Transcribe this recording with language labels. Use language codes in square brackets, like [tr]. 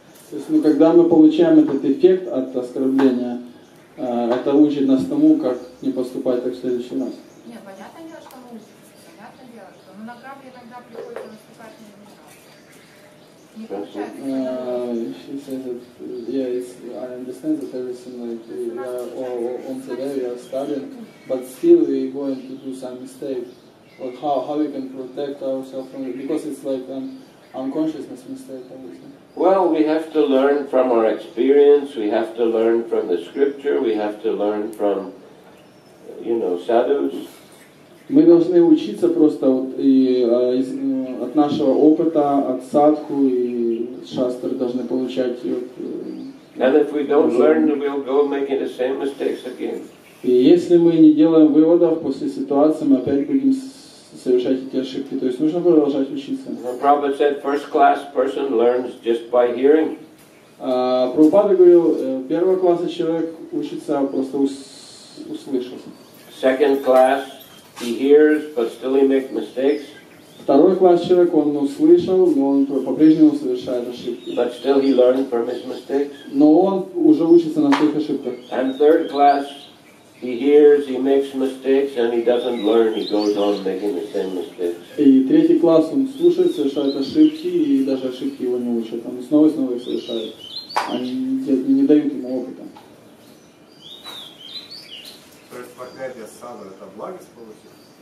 [ru] То есть, ну, когда мы получаем этот эффект от оскорбления, это учит нас тому, как не поступать так в следующий раз. Нет, понятное дело, что мы учимся, понятное дело, что на грабли иногда приходится наступать не получается. [en] She says that, yeah, I understand that everything, like, we are all on today, we are studying, but still we are going to do some mistake. Like how we can protect ourselves from it, because it's like an unconsciousness mistake, obviously. Well, we have to learn from our experience, we have to learn from the scripture, we have to learn from, sadhus. [ru] Мы должны учиться просто вот, и, от нашего опыта, от садху, и шастры должны получать. And if we don't learn, we'll go making the same mistakes again. И если мы не делаем выводов после ситуации, мы опять будем совершать эти ошибки. То есть нужно продолжать учиться. [en] Prabhupada said, first-class person learns just by hearing. [ru] Прабхупада говорил, первого класса человек учится просто услышать. [en] Second class, he hears, but still he makes mistakes. [ru] Второй класс человек, он услышал, но он по-прежнему совершает ошибки. [en] But still he learned from his mistakes. [ru] Но он уже учится на своих ошибках. [en] And third class, he hears, he makes mistakes, and he doesn't learn, he goes on making the same mistakes. [ru] И третий класс, он слушает, совершает ошибки, и даже ошибки его не учат. Он снова и снова их совершает. Они не дают ему опыта. То есть проклятие саду — это благость получить?